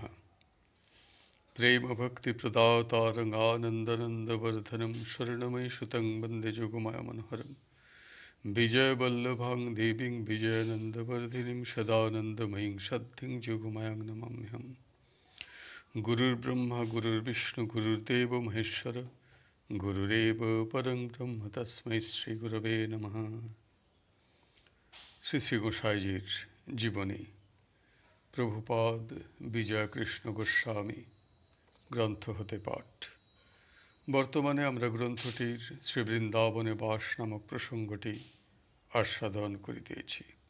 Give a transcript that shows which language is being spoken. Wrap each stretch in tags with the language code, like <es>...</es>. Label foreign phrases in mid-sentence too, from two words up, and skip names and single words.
<sa>प्रेम भक्ति प्रदातारं आनन्दनन्दवर्धनं शरणमयि सुतं वन्दे जोगमाया मनोहरं विजयवल्लभां देवीं विजयानन्दवर्धिनीं सदानन्दमयीं सद्धिं जोगमायां नमाम्यहम्। गुरुर्ब्रह्मा गुरुर्विष्णु गुरुर्देवो महेश्वर गुरुरेव परं ब्रह्म तस्मै श्री गुरवे नमः।</sa> <bn>শ্রী শ্রী গোসাইজির জীবনী প্রভুপাদ বিজয় কৃষ্ণ গোস্বামী গ্রন্থ হতে পাঠ। বর্তমানে আমরা গ্রন্থটির শ্রী বৃন্দাবনে বাস নামক প্রসঙ্গটি আস্বাদন করিতেছি।</bn>